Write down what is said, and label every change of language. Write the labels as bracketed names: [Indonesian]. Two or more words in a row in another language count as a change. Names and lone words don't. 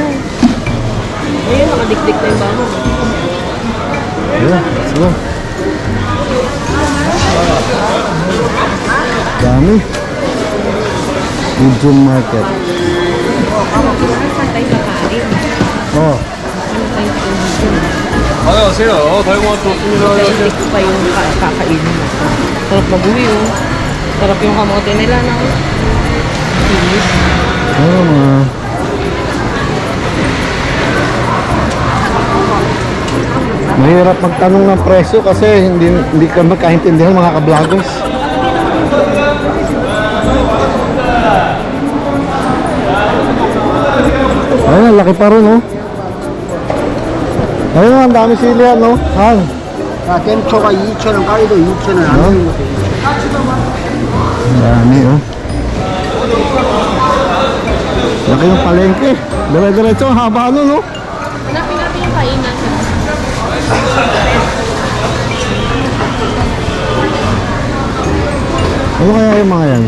[Filipino] Ayun, nakadikdik na yung bangon. Ayan, sige. Dami. [English] Medium market. [Filipino] Pantay sa kain. Oh. [Korean] 안녕하세요. 달고 왔습니다. [Filipino] Hindi ko pa yung kakainin. Sarap mabuhay yun. Sarap yung kamote nila na. Kinis. Ano mga... Mahirap magtanong ng presyo kasi hindi ka magkaintindihan mga ka-vloggers. Ayun, laki pa rin oh. Ayun, ang dami sili yan oh. Han. [Korean] 야, 땡초가 2,000원, 까리도 2,000원 안 되는 거. [Filipino] Ang dami oh. Laki yung palengke. Dire-diretso, ang haba nun oh. Hanapin natin yung kainan. Ano kaya yung mga yan?